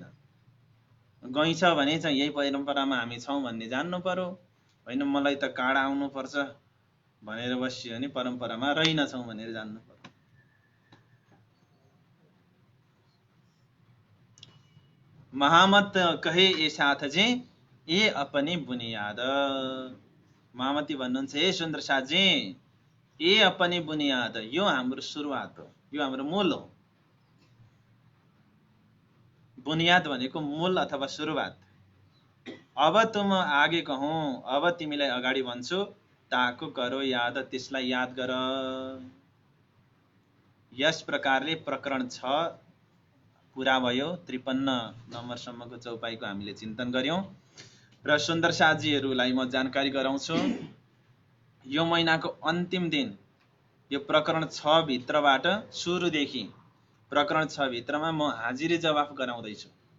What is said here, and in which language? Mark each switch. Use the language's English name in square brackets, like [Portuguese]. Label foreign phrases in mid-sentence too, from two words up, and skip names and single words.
[Nepali] गइन्छ भने चाहिँ यही परम्परामा हामी छौँ भन्ने जान्नु पर्यो। होइन मलाई त काँडा आउनुपर्छ भनेर बसियो भने परम्परामा रहेनछौँ भनेर जान्नु पर्यो। [Hindi] महामत कहे ए साथजी, ए अपनी बुनियाद। [Nepali] महामती भन्नुहुन्छ, हे सुन्दर साथजी, [Hindi] ए अपनी बुनियाद, [Nepali] यो हाम्रो सुरुवात हो, यो हाम्रो मूल हो। बुनियाद भनेको मूल अथवा सुरुवात। [Hindi] अब तुम आगे कहूँ, [Nepali] अब तिमीलाई अगाडि भन्छु, [Hindi] ताको करो याद, [Nepali] त्यसलाई याद गर। यस प्रकारले प्रकरण 6 पुरा भयो। 53 नम्बरसम्मको चौपाईको हामीले चिन्तन गर्यौं र सुन्दर साथजीहरूलाई म जानकारी गराउँछु। यो महिनाको अन्तिम दिन यो प्रकरण 6 भित्रबाट सुरुदेखि प्रकरण 6 भित्रमा म हाजिरी जवाफ गराउँदैछु।